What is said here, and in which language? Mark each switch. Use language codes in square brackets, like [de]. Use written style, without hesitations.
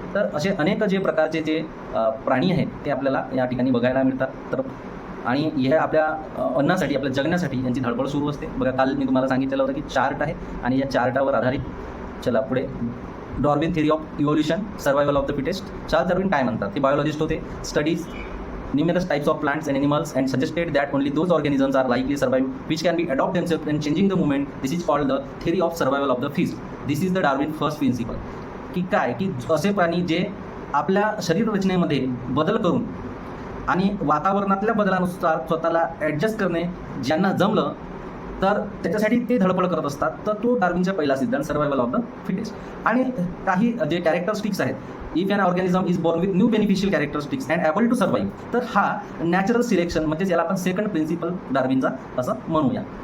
[mr] तर असे अनेक जे प्रकारचे जे प्राणी आहेत ते आपल्याला या ठिकाणी बघायला मिळतात. तर आणि हे आपल्या अन्नासाठी, आपल्या जगण्यासाठी यांची धडपड सुरू असते. बघा काल मी तुम्हाला सांगितलेलं होतं की चार्ट आहे आणि या चार्टावर आधारित चला पुढे Darwin theory of evolution, survival of the fittest. Charles Darwin काय म्हणतात, ते बायोलॉजिस्ट होते. [en] Studies numerous types of plants and animals and suggested that only those organisms are likely to survive which can be adopt themselves and changing the movement. This is called the theory of survival of the fittest. This is the Darwin first principle. [mr] की काय की असे प्राणी जे आपल्या शरीर रचनेमध्ये बदल करून आणि वातावरणातल्या बदलानुसार स्वतःला ॲडजस्ट करणे ज्यांना जमलं तर त्याच्यासाठी ते धडपड करत असतात. तर तो डार्विनचा पहिला सिद्धांत, सर्वायवल ऑफ द फिटेस्ट. आणि काही जे कॅरेक्टरिस्टिक्स आहेत, [en] if an organism is born with new beneficial characteristics and able to survive, [mr] तर हा नॅचरल सिलेक्शन म्हणजे याला आपण सेकंड प्रिन्सिपल डार्विनचा असं म्हणूया.